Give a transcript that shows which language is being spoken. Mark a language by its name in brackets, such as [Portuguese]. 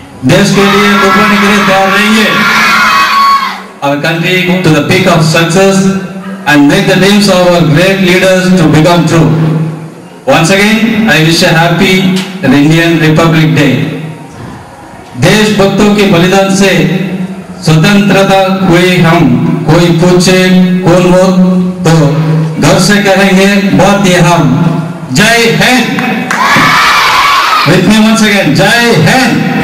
[Hindi] देश के लिए कुर्बानी के लिए तैयार रहेंगे. [English] Our country to the peak of success and make the dreams of our great leaders to become true. Once again, I wish a happy Indian Republic Day. [Hindi] देशभक्तों के बलिदान से स्वतंत्रता हुई. हम कोई पूछे कौन वो, तो घर से कहेंगे बहुत ही हम. जय Hind. [English] With me once again, [Hindi] जय हिंद.